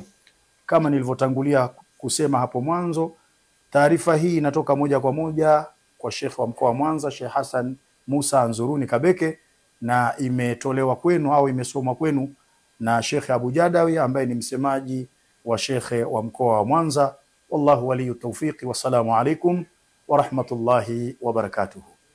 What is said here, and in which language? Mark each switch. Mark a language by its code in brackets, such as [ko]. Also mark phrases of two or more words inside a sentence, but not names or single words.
[sw] Kama nilivyotangulia kusema hapo mwanzo, taarifa hii inatoka moja kwa moja kwa Sheikh wa mkoa wa Mwanza, Sheikh Hassan Musa Anzuruni Kabeke, na imetolewa kwenu au imesomwa kwenu na Sheikh Abu Jadawi ambaye ni msemaji wa Sheikh wa mkoa wa Mwanza. [ar] والله ولي التوفيق والسلام عليكم ورحمة الله وبركاته.